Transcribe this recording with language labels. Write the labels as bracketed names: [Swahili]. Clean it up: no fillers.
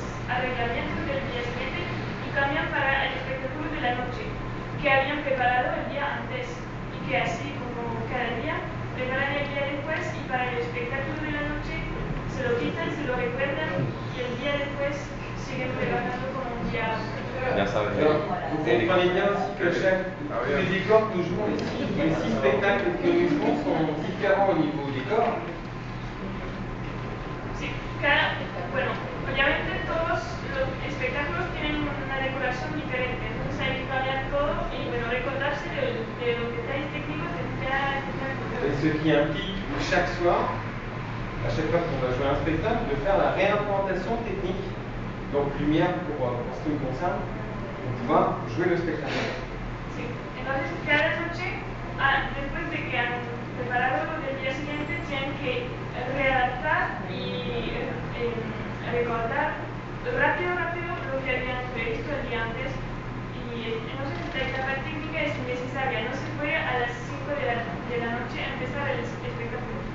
[Spanish] arreglamientos del día siguiente y cambian para el espectáculo de la noche que habían preparado el día antes y que así como cada día preparan el día después y para el espectáculo de la noche se lo quitan, se lo recuerdan y el día después siguen trabajando como un día. Ya sabes. [French] Vous comprenez bien aussi que tous les décors que nous jouons ici, les 6 spectacles que nous jouons sont différents au niveau décor. [Spanish] Sí, bueno, obviamente todos los espectáculos tienen una decoración diferente, entonces hay que cambiar todo y bueno, recordarse de los detalles técnicos de cada [French] Et ce qui implique chaque soir, à chaque fois qu'on va jouer un spectacle, de faire la réimplantation technique, donc lumière pour ce qui me concerne, pour pouvoir jouer le spectacle. [Spanish] Sí, entonces cada noche, después de que han preparado lo del día siguiente, tienen que readaptar y recordar rápido lo que habían previsto el día antes. Y entonces esta etapa técnica es necesaria, no se puede a las 5 de la noche empezar el espectáculo.